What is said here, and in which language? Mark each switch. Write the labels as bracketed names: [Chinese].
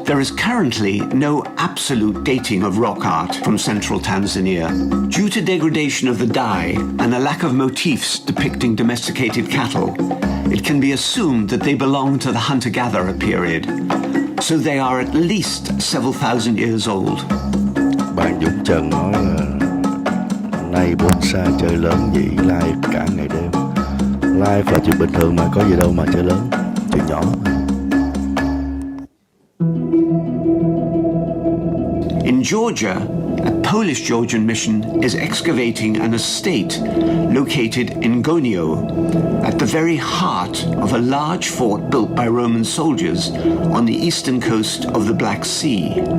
[English] There is currently no absolute dating of rock art from central Tanzania. Due to degradation of the dye and a lack of motifs depicting domesticated cattle, it can be assumed that they belong to the hunter-gatherer period, so they are at least several thousand years old. [Vietnamese] Bạn Dũng Trần nói là nay bonsai chơi lớn vậy, live cả ngày đêm. Live là chuyện bình thường mà, có gì đâu mà chơi lớn, chuyện nhỏ. [English] In Georgia, a Polish-Georgian mission is excavating an estate located in Gonio, at the very heart of a large fort built by Roman soldiers on the eastern coast of the Black Sea.